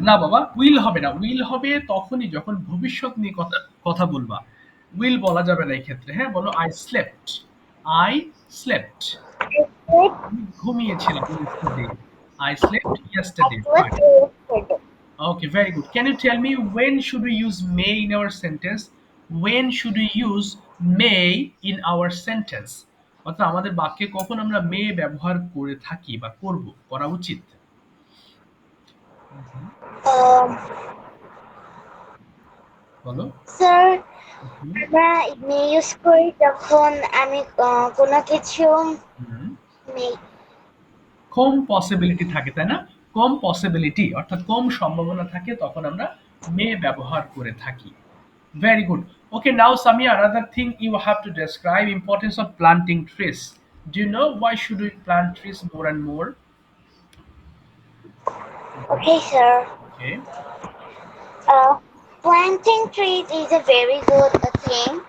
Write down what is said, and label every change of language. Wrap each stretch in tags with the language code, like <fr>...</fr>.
<bn>না বাবা, will হবে না। will হবে তখনই যখন ভবিষ্যৎ নিয়ে কথা বলবা। will বলা যাবে না এই ক্ষেত্রে। হ্যাঁ, বলো</bn> <en>I slept. I slept. I slept.</en> <bn>আমি ঘুমিয়েছিলাম yesterday.</bn> <en>I slept I yesterday. slept Fine. yesterday. Okay, very good. Can you tell me when should we use may in our sentence? When should we use may in our sentence?</en> <bn>অর্থাৎ আমাদের বাক্যে কখন আমরা may ব্যবহার করে থাকি বা করব, করা উচিত? Um, বলো। স্যার হুম, আমরা ইমেল ইউজ করি যখন আমি কোনো কিছু হুম। নেই। কম পসিবিলিটি থাকে, তাই না? কম পসিবিলিটি অর্থাৎ কম সম্ভাবনা থাকে, তখন আমরা মে ব্যবহার করে থাকি।</bn> <en>Very good. Okay, now Samia, another thing you have to describe importance of planting trees. Do you know why should we plant trees more and more? Okay, sir. Okay. Uh, Planting trees is a very good thing,</en>